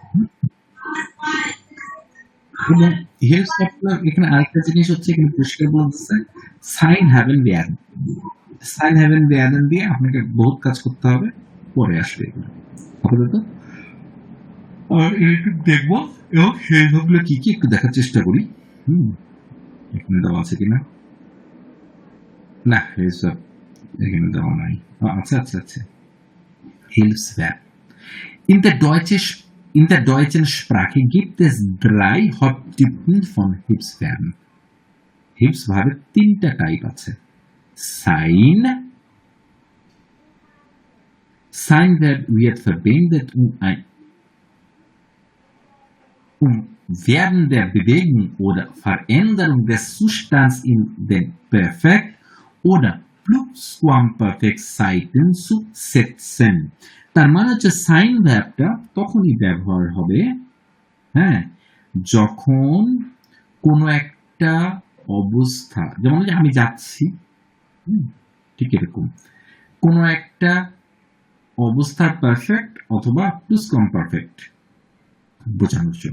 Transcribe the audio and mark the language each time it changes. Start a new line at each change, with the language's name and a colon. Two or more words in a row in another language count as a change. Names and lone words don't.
Bangla: এবং হিলস ভ্যাবগুলো এখানে আরেকটা জিনিস হচ্ছে, এখানে পরিষ্কার বলতেছে
German: sein haben werden, sein haben werden
Bangla: দিয়ে আপনাকে বহুত কাজ করতে হবে, পরে আসবে এগুলো আপাতত। আর একটু দেখবো এবং সেই ভাবগুলো কি কি একটু দেখার চেষ্টা করি। এখানে দেওয়া আছে কিনা, না হিলসভাব এখানে দেওয়া নাই। আচ্ছা আচ্ছা আচ্ছা,
German: Hilfsverb. In der deutschen Sprache gibt es 3 Haupttypen von Hilfsverben.
Bangla: Hilfsverben 3টা টাইপ আছে।
German: Sein Verb wird verwendet, um Verben der Bewegung oder Veränderung des Zustands in den Perfekt oder Plusquamperfekt Seiten zu setzen.
Bangla: তার মানে হচ্ছে সাইন ভার্বটা তখনই ব্যবহার হবে, হ্যাঁ, যখন কোনো একটা অবস্থা, যেমন যে আমি যাচ্ছি, ঠিক এরকম কোনো একটা অবস্থার পারফেক্ট অথবা প্লুসকমপারফেক্ট বোঝানোর জন্য।